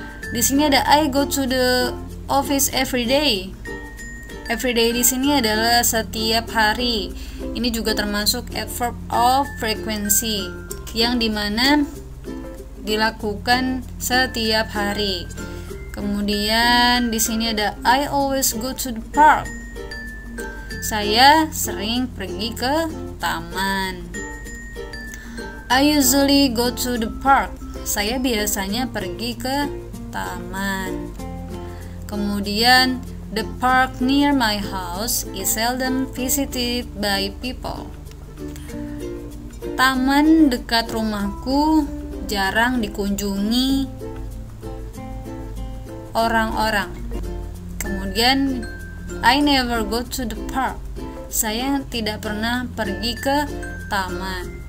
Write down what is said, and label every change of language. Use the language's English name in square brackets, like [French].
[Indonesian] Di sini ada [English] I go to the office every day. [Indonesian] Every day di sini adalah setiap hari. Ini juga termasuk adverb of frequency yang dimana dilakukan setiap hari. Kemudian di sini ada [English] I always go to the park. [Indonesian] Saya sering pergi ke taman. [English] I usually go to the park. [Indonesian] Saya biasanya pergi ke taman. [English] Kemudian the park near my house is seldom visited by people. [Indonesian] Taman dekat rumahku jarang dikunjungi orang-orang. [English] Kemudian I never go to the park. [Indonesian] Saya tidak pernah pergi ke taman.